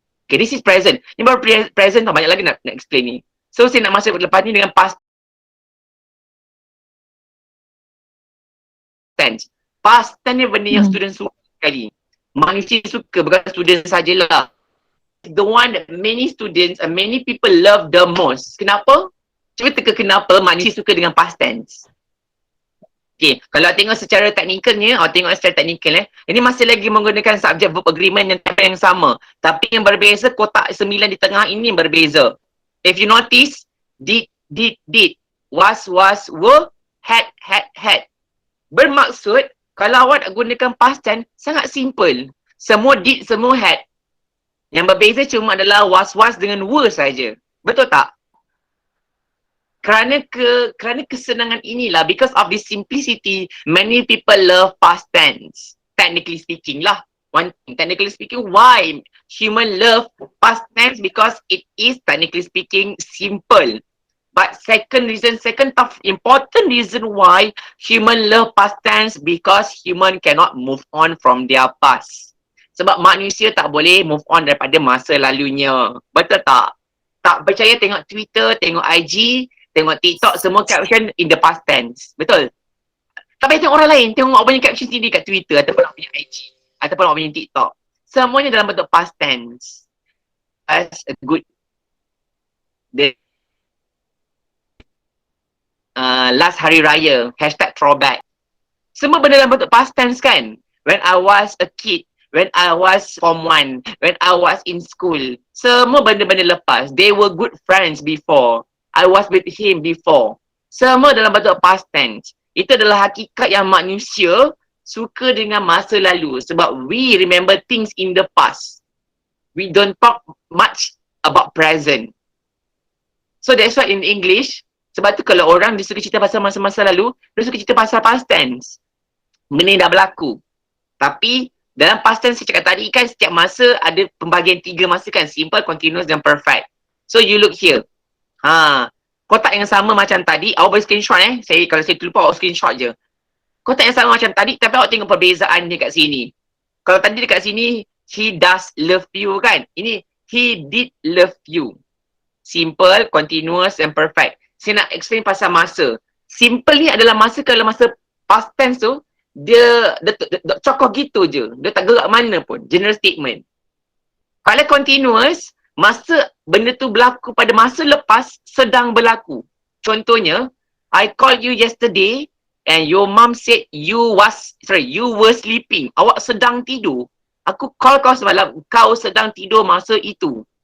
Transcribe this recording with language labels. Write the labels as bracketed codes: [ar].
[ms] Okay, [en] this is present. [ms] Ni baru present tau, banyak lagi nak explain ni. So saya nak masuk lepas ni dengan past tense. Past tense ni benda yang student suka sekali. Manusia suka, bukan student sajalah. [en] The one that many students and many people love the most. [ms] Kenapa? Cuba teka kenapa manusia suka dengan past tense. Okay, kalau tengok secara teknikalnya, tengok secara teknikal ini masih lagi menggunakan subject verb agreement yang sama. Tapi yang berbeza, kotak 9 di tengah ini yang berbeza. [en] If you notice, did, was, were, had. [ms] Bermaksud, kalau awak gunakan past tense, sangat simple. Semua did, semua had. Yang berbeza cuma adalah was dengan were saja. Betul tak? Kerana kesenangan inilah, [en] because of this simplicity, many people love past tense. Technically speaking lah. Technically speaking, why human love past tense? Because it is technically speaking simple. But second important reason why human love past tense, because human cannot move on from their past. [ms] Sebab manusia tak boleh move on daripada masa lalunya. Betul tak? Tak percaya tengok Twitter, tengok IG, tengok TikTok, semua caption [en] in the past tense. [ms] Betul? Tak payah tengok orang lain, tengok awak punya caption sendiri kat Twitter ataupun awak punya IG ataupun awak punya TikTok. Semuanya dalam bentuk past tense. [en] As a good last hari raya, #throwback. [ms] Semua benda dalam bentuk past tense kan? [en] When I was a kid, when I was form 1, when I was in school. [ms] Semua benda-benda lepas. [en] They were good friends before. I was with him before. [ms] Semua dalam bentuk past tense. Itu adalah hakikat yang manusia suka dengan masa lalu. [en] Sebab we remember things in the past. We don't talk much about present. So that's why in English, [ms] sebab tu kalau orang dia suka cerita pasal masa-masa lalu, dia suka cerita pasal past tense. Benda yang dah berlaku. Tapi dalam past tense saya cakap tadi kan, setiap masa ada pembahagian 3 masa kan. [en] Simple, continuous dan perfect. So you look here. [ms] Kotak yang sama macam tadi, awak boleh screenshot kalau saya terlupa awak screenshot je. Kotak yang sama macam tadi, tapi awak tengok perbezaan dia kat sini. Kalau tadi dekat sini, [en] he does love you [ms] kan. [en] Ini, he did love you. Simple, continuous and perfect. [ms] Saya nak explain pasal masa. Simple ni adalah masa, kalau masa past tense tu, dia cokoh gitu je. Dia tak gerak mana pun. [en] General statement. [ms] Kalau continuous, masa benda tu berlaku pada masa lepas sedang berlaku. [en] Contohnya, I called you yesterday and your mom said you were sleeping. [ms] Awak sedang tidur. Aku call kau semalam, kau sedang tidur masa itu.